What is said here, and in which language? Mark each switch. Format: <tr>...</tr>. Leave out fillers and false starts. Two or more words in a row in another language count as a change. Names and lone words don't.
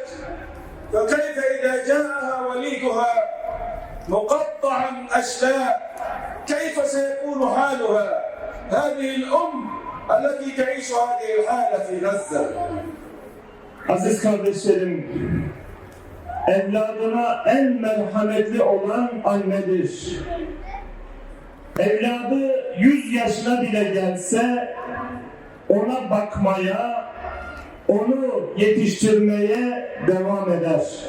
<ar>فكيف إذا جاءها وليدها مقطعا أشلاء كيف سيكون حالها هذه الأم التي تعيش هذه الحالة في غزة؟</ar> <tr>Aziz kardeşlerim, evladına en merhametli olan annedir. Evladı 100 yaşına bile gelse ona bakmaya, onu yetiştirmeye devam eder.</tr>